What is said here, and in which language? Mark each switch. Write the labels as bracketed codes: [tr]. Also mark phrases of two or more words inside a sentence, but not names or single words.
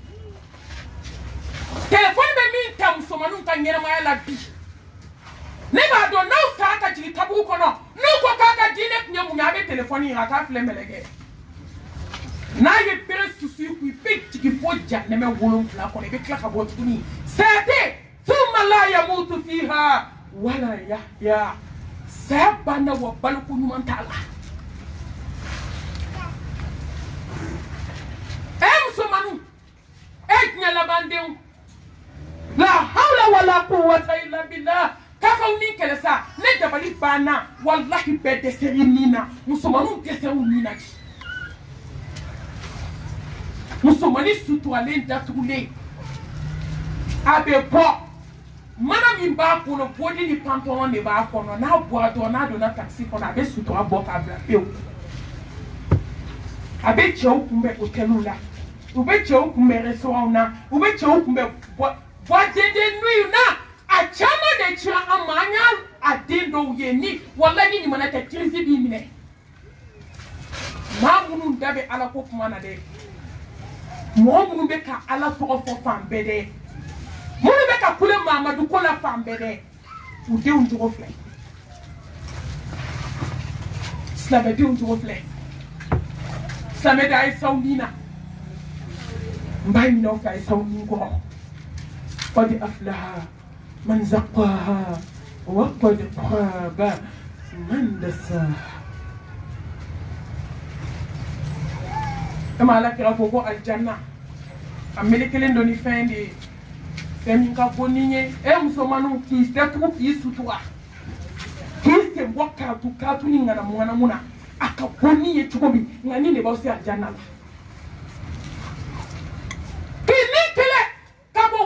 [bm] telefɔni bɛ min ta musomaninw ka ɲɛnamaya la bi ne b'a dɔn n'aw sara ka jigin kaburu kɔnɔ n'u ko k'a ka diinɛ tun ye mun ye a bɛ telefɔni in a k'a filɛ mɛlɛkɛ n'a ye bere susu i kun i bɛ jigin fo jahanɛmɛ 7 kɔnɔ i bɛ tila ka bɔ tuguni sayate [ar] ثم لا يموت فيها ولا يحيى [bm] saya banna wa baloko ɲuman t'a la musomaninw diɲɛ labandenw la [ar] حول ولا قوة إلا بالله [bm] k'a f'aw ni kɛlɛ sa ne dabali banna wallahi bɛɛ dɛsɛr'i nin na musomaninw dɛsɛr'u nin na de musomanin suturalen datugulen a bɛ bɔ mana min b'a kɔnɔ bodi ni pantalon de b'a kɔnɔ n'a bɔra dɔrɔn n'a donna taxi kɔnɔ a bɛ sutura bɔ k'a bila pewu a bɛ cɛw kunbɛn hôteliw la u bɛ cɛw kunbɛn restaurant na u bɛ cɛw kunbɛn [fr] boîte de nuit [bm] na a caman de cira an ma an y'a den dɔw ye ni wallahi ni ɲuman tɛ crise b'i minɛ maa minnu da bɛ ala ko kuma na dɛ mɔgɔ minnu bɛ ka ala tɔgɔ fɔ fan bɛɛ dɛ minnu bɛ ka kule Mamadu ko la fan bɛɛ dɛ u denw jogo filɛ silamɛdenw jogo filɛ silamɛden a ye s'aw nin na n b'a ɲini aw fɛ a ye s'aw nin kɔrɔ [ar] قد أفلح من زكاها وقد خاب من دساها [bm] e ma ala kira fɔ ko aljanna a melekelen dɔ ni fɛn de ye fɛn min ka bon ni ye musomaninw k'i datugu k'i sutura k'i sen bɔ karatu ni ŋanamu na a ka bon ni ye cogo min nka ni de b'aw se aljanna la k'i ni kɛlɛ ka bɔ